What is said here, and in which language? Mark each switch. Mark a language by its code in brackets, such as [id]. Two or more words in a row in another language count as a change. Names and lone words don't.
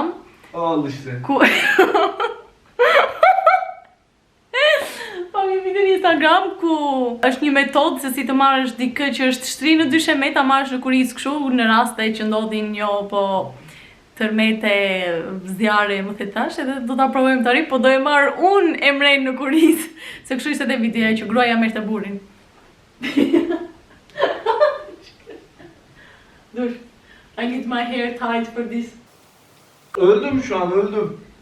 [sq] Ku pam një video në Instagram ku është një metodë se si të marrësh dikë që është shtri në dyshemet, ta marrësh në kurizë kështu në raste që ndodhin po tërmete zjarre, më thetash, edhe do ta provojmë tani, po do e marr unë Emren në kurizë, se kështu ishte edhe videoja që gruaja merrte burrin. [tr] Dur. [en] I need my hair tied for this. [tr] Öldüm şu an, öldüm.